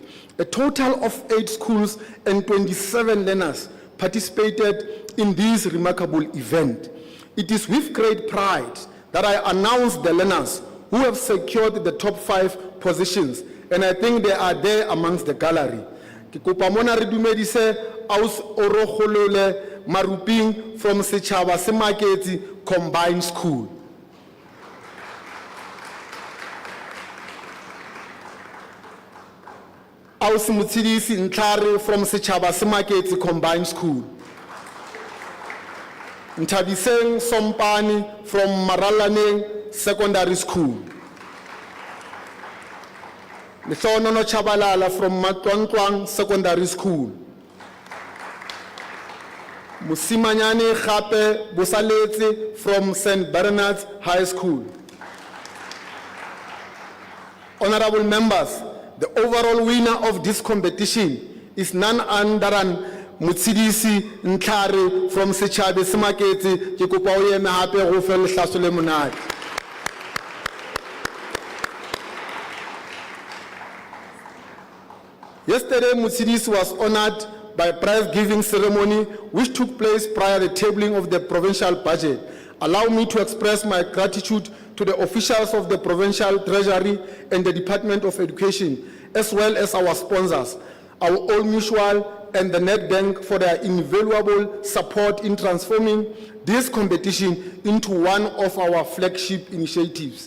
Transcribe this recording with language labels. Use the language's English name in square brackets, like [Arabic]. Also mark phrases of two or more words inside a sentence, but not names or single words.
[English] A total of 8 schools and 27 learners participated in this remarkable event. It is with great pride that I announce the learners who have secured the top 5 positions, and I think they are there amongst the gallery. [Southern Sotho] Ke kopa mona re dumedise Aus Orogolole Maruping from Setšhaba se Maketse Combined School. Aus Mutsidisi Ntlare from Setšhaba se Maketse Combined School. Ntabiseng Sompani from Maralaneng Secondary School. Mehlonono Chabalala from Matlwantlwang Secondary School. Musimanyane Khape Bosaletse from St. Bernard's High School. [English] Honorable members, the overall winner of this competition is none other than Mutsidisi Ntlare from Setšhaba se Maketse. [Southern Sotho] Ke kopa o eme hape go fe lehlaso le monate. [English] Yesterday, Mutsidisi was honored by a prize-giving ceremony which took place prior to the tabling of the provincial budget. Allow me to express my gratitude to the officials of the Provincial Treasury and the Department of Education, as well as our sponsors, our All Mutual and the Net Bank, for their invaluable support in transforming this competition into one of our flagship initiatives.